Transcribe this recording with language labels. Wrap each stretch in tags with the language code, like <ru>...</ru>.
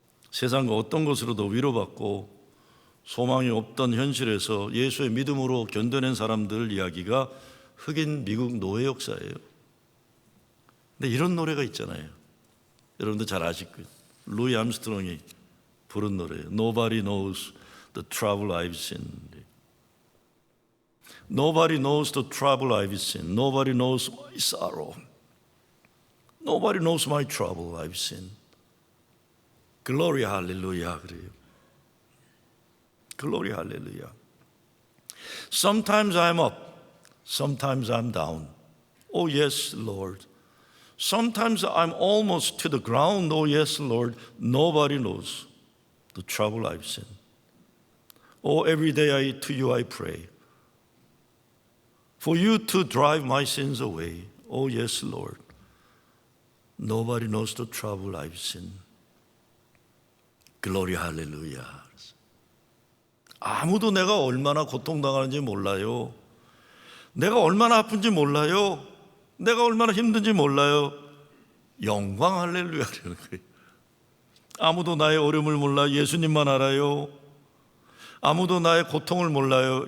<ko>세상과 어떤 것으로도 위로받고 소망이 없던 현실에서 예수의 믿음으로 견뎌낸 사람들 이야기가 흑인 미국 노예 역사예요. 근데 이런 노래가 있잖아요. 여러분들 잘 아실 거예요. 루이 암스트롱이 부른 노래예요.</ko> <en>Nobody knows the trouble I've seen. Nobody knows the trouble I've seen. Nobody knows my sorrow. Nobody knows my trouble I've seen. Glory hallelujah</en> <ko>그래요.</ko> <en>Glory hallelujah. Sometimes I'm up. Sometimes I'm down. Oh yes, Lord. Sometimes I'm almost to the ground. Oh yes, Lord. Nobody knows the trouble I've seen. Oh, every day to you I pray. For you to drive my sins away. Oh yes, Lord. Nobody knows the trouble I've seen. Glory hallelujah.</en> <ko>아무도 내가 얼마나 고통당하는지 몰라요. 내가 얼마나 아픈지 몰라요. 내가 얼마나 힘든지 몰라요. 영광 할렐루야라는 거예요. 아무도 나의 어려움을 몰라. 예수님만 알아요. 아무도 나의 고통을 몰라요.</ko>